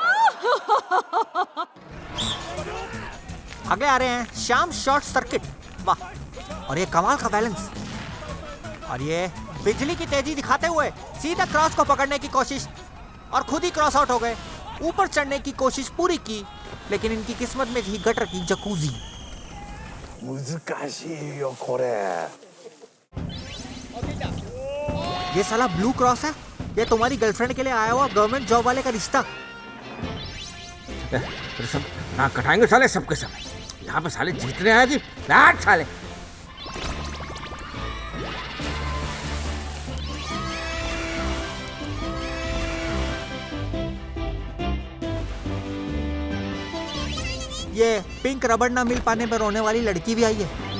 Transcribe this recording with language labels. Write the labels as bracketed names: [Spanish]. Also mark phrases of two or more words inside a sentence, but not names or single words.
[Hindi] आगे आ रहे हैं श्याम शॉर्ट सर्किट। वाह, और ये कमाल का बैलेंस, और ये बिजली की तेजी दिखाते हुए सीधा क्रॉस को पकड़ने की कोशिश, और खुद ही क्रॉस आउट हो गए। ऊपर चढ़ने की कोशिश पूरी की, लेकिन इनकी किस्मत में थी गटर की जकूजी। [Japanese] 難しいよこれ [Hindi] ये साला ब्लू क्रॉस है। ये तुम्हारी गर्लफ्रेंड के लिए आया हुआ गवर्नमेंट जॉब वाले का रिश्ता। फिर सब नाक कटाएंगे साले सबके सब। यहाँ पे साले जीतने आए कि लाट साले। ये पिंक रबड़ ना मिल पाने पर रोने वाली लड़की भी आई है।